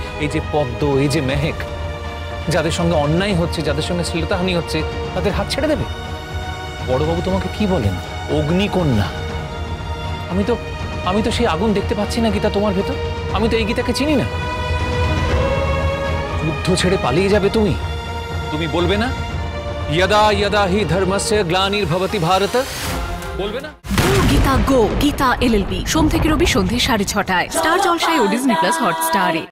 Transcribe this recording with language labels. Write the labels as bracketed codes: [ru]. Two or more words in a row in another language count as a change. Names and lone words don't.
[bn] এই যে পদ্ম, এই যে মেহেক, যাদের সঙ্গে অন্যায় হচ্ছে, যাদের সঙ্গে শ্লীলতাহানি হচ্ছে, তাদের হাত ছেড়ে দেবে? বড়বাবু তোমাকে কি বলেন? অগ্নিকন্যা। আমি তো সেই আগুন দেখতে পাচ্ছি না গীতা তোমার ভেতর। আমি তো এই গীতাকে চিনি না। যুদ্ধ ছেড়ে পালিয়ে যাবে তুমি? তুমি বলবে না [sa] यदा यदा हि धर्मस्य ग्लानिर्भवति भारत? [bn] বলবে না? গীতা গো, গীতা LLB, সোম থেকে রবি সন্ধ্যে 6:30টায় স্টার জলসায় ও ডিজনি প্লাস হটস্টারে।